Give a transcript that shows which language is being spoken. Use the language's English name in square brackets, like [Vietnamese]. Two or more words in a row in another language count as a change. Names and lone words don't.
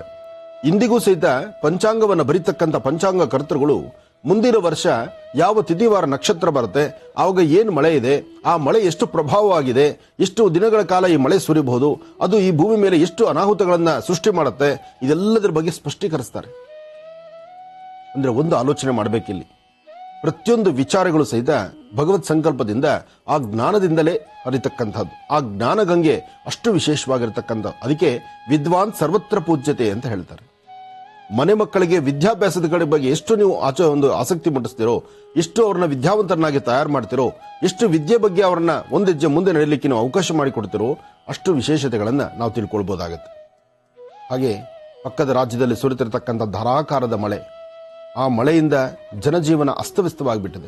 [Kannada] ಇಂದಿಗೂ ಸಹಿತ ಪಂಚಾಂಗವನ್ನು ಬರೀತಕ್ಕಂಥ ಪಂಚಾಂಗ ಕರ್ತೃಗಳು ಮುಂದಿನ ವರ್ಷ ಯಾವ ತಿಥಿವಾರ ನಕ್ಷತ್ರ ಬರುತ್ತೆ, ಆವಾಗ ಏನು ಮಳೆ ಇದೆ, ಆ ಮಳೆ ಎಷ್ಟು ಪ್ರಭಾವವಾಗಿದೆ, ಎಷ್ಟು ದಿನಗಳ ಕಾಲ ಈ ಮಳೆ ಸುರಿಬಹುದು, ಅದು ಈ ಭೂಮಿ ಮೇಲೆ ಎಷ್ಟು ಅನಾಹುತಗಳನ್ನ ಸೃಷ್ಟಿ ಮಾಡುತ್ತೆ, ಇದೆಲ್ಲದರ ಬಗ್ಗೆ ಸ್ಪಷ್ಟೀಕರಿಸ್ತಾರೆ. ಅಂದ್ರೆ ಒಂದು ಆಲೋಚನೆ ಮಾಡಬೇಕಿಲ್ಲಿ. ಪ್ರತಿಯೊಂದು ವಿಚಾರಗಳು ಸಹಿತ ಭಗವತ್ ಸಂಕಲ್ಪದಿಂದ, ಆ ಜ್ಞಾನದಿಂದಲೇ ಹರಿತಕ್ಕಂಥದ್ದು. ಆ ಜ್ಞಾನ ಗಂಗೆ ಅಷ್ಟು ವಿಶೇಷವಾಗಿರ್ತಕ್ಕಂಥ. ಅದಕ್ಕೆ [Sanskrit] ವಿದ್ವಾನ್ ಸರ್ವತ್ರ ಪೂಜ್ಯತೆ [Kannada] ಅಂತ ಹೇಳ್ತಾರೆ. ಮನೆ ಮಕ್ಕಳಿಗೆ ವಿದ್ಯಾಭ್ಯಾಸದ ಕಡೆ ಬಗ್ಗೆ ಎಷ್ಟು ನೀವು ಒಂದು ಆಸಕ್ತಿ ಮುಟ್ಟಿಸ್ತೀರೋ, ಎಷ್ಟು ಅವ್ರನ್ನ ವಿದ್ಯಾವಂತರನ್ನಾಗಿ ತಯಾರು ಮಾಡ್ತಿರೋ, ಎಷ್ಟು ವಿದ್ಯೆ ಬಗ್ಗೆ ಅವರನ್ನ ಒಂದೆಜ್ಜೆ ಮುಂದೆ ನಡೆಯಲಿಕ್ಕೆ ನಾವು ಅವಕಾಶ ಮಾಡಿಕೊಡ್ತಿರೋ, ಅಷ್ಟು ವಿಶೇಷತೆಗಳನ್ನ ನಾವು ತಿಳ್ಕೊಳ್ಬಹುದಾಗತ್ತೆ. ಹಾಗೆ ಪಕ್ಕದ ರಾಜ್ಯದಲ್ಲಿ ಸುರಿತಿರತಕ್ಕಂಥ ಧಾರಾಕಾರದ ಮಳೆ, ಆ ಮಳೆಯಿಂದ ಜನಜೀವನ ಅಸ್ತವ್ಯಸ್ತವಾಗಿಬಿಟ್ಟಿದೆ.